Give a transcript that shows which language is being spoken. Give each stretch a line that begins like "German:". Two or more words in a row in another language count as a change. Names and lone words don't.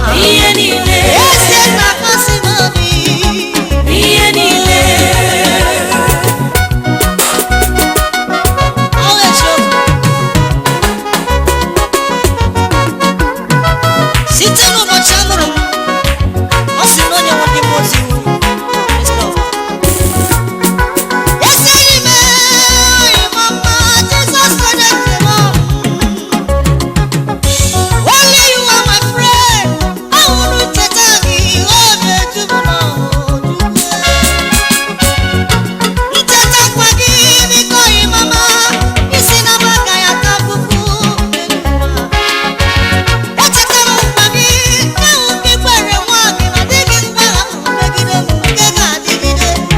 Igbo: N'ihe niile. Eze na-akasị m obi. N'ihe niile. Ọ eziokwu. Site n'ụbọchị a mụrụ m, ọ sị na onye nwe ndị mmụọ ozi.
English: Yes, Lord. Yes,
Igbo: enyi m, enyi m ọma, Jizọs onye nke m.
English: Only you are my friend.
Igbo: Ọ hụrụ ncheta gị, ọ na-eju m n'ọṅụ, Chukwu. Ncheta nkwa gị, biko, ị mama, ị sị na m agaghị ata afụfụ. Echeta m nkwa gị, ahụ gị kwere nwa gị na ọ dịghị mgbagha megide m nke ga-adịgide.